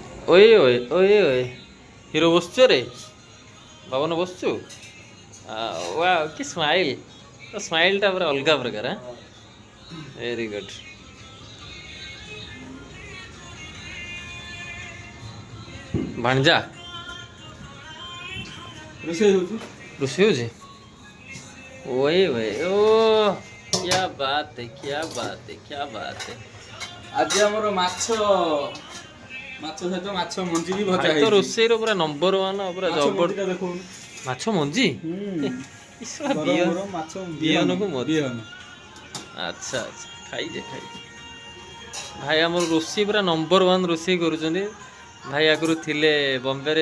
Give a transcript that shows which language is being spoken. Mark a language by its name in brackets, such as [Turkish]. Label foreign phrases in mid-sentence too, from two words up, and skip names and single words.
[Bangla] ওই ওই ওই ওই হিরো বসছো রে [Odia] ବାବନ ବସୁଛୁ ୱା କି ସ୍ମାଇଲ୍ ତ ସ୍ମାଇଲ୍ଟା ପୁରା ଅଲଗା ପ୍ରକାର [English] very good [Odia] ଭାଣିଜା ରୋଷେଇ ହଉଛି ଓଏ ଓଏ ଓ [Hindi] क्या बात है क्या बात है क्या बात है [Odia] ଆଜି ଆମର ମାଛ ସହିତ ମାଛ ମଞ୍ଜି ବି ଭଜା ଭାଇ ତ ହେଇଛି। ରୋଷେଇର ପୁରା [English] number one [Odia] ପୁରା ମାଛ ଜବର ମଞ୍ଜିଟା ଦେଖୁନୁ। ମାଛ ମଞ୍ଜି ଗରମ ଗରମ ମାଛ ବିହନକୁ ମଞ୍ଜି ବିହନ। ଆଚ୍ଛା ଆଚ୍ଛା ଖାଇଛେ ଖାଇଛେ ଭାଇ ଆମର ରୋଷେଇ ପୁରା [English] number one [Odia] ରୋଷେଇ କରୁଛନ୍ତି ଭାଇ ଆଗରୁ ଥିଲେ ବମ୍ବେରେ